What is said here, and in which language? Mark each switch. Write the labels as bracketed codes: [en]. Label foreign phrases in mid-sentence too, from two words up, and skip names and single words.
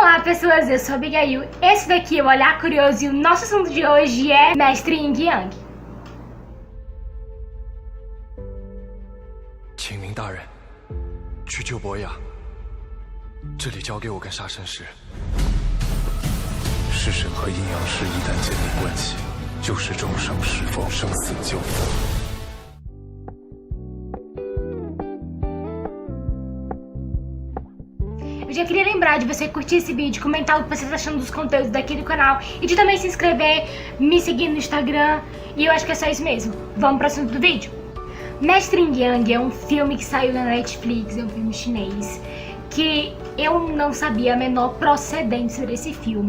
[pt] Olá pessoas, eu sou a Abigail. Esse daqui é o Olhar Curioso e o nosso assunto de hoje é Mestre Yin Yang. [zh] 请您大人去救博雅，这里交给我跟杀生石。式神和阴阳师一旦建立关系，就是众生是否生死纠纷。 [pt] Eu já queria lembrar de você curtir esse vídeo, comentar o que você está achando dos conteúdos daqui do canal e de também se inscrever, me seguir no Instagram. E eu acho que é só isso mesmo. Vamos para o assunto do vídeo. Mestre Yin Yang é um filme que saiu na Netflix, é um filme chinês, que eu não sabia a menor procedência desse filme.